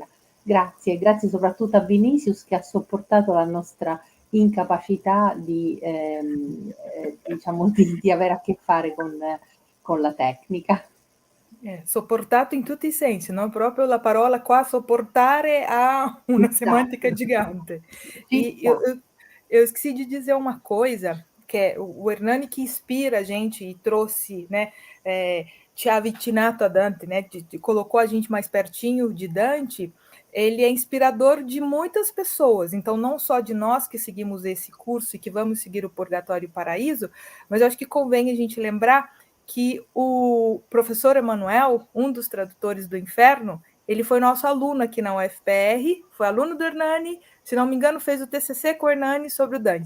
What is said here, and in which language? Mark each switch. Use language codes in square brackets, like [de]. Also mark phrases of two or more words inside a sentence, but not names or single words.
[it] Grazie soprattutto a Vinicius che ha sopportato la nostra incapacità diciamo di avere a che fare con la tecnica. Sopportato in tutti i sensi, no? Proprio la parola qua, sopportare, ha una semântica gigante. [pt] E eu esqueci de dizer uma coisa, que é o Hernani que inspira a gente e trouxe, né, [it] ci ha avvicinato a Dante, [pt] né, colocou a gente mais pertinho de Dante. Ele é inspirador de muitas pessoas, então não só de nós que seguimos esse curso e que vamos seguir o Purgatório e o Paraíso, mas eu acho que convém a gente lembrar que o professor Emanuel, um dos tradutores do Inferno, ele foi nosso aluno aqui na UFPR, foi aluno do Hernani, se não me engano, fez o TCC com o Hernani sobre o Dante.